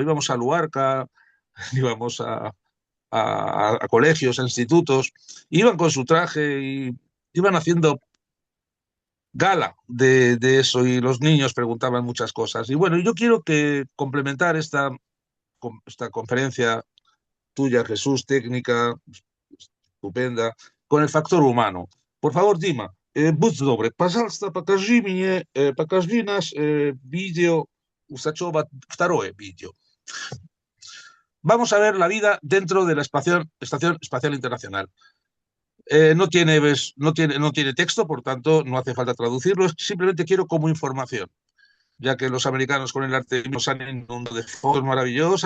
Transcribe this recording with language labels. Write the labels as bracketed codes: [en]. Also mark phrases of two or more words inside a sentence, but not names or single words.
[es] Íbamos a Luarca, íbamos a colegios, a institutos, iban con su traje y iban haciendo gala de eso, y los niños preguntaban muchas cosas. Y bueno, yo quiero complementar esta conferencia tuya, Jesús, técnica, estupenda, con el factor humano. Por favor, [ru] Dima, будь добрый, пожалуйста, покажи наш видео Усачева, второе видео. [es] Vamos a ver la vida dentro de la Estación Espacial Internacional. No tiene texto, por tanto no hace falta traducirlo, simplemente quiero como información, ya que los americanos con el arte nos han inundado de fotos maravillosas.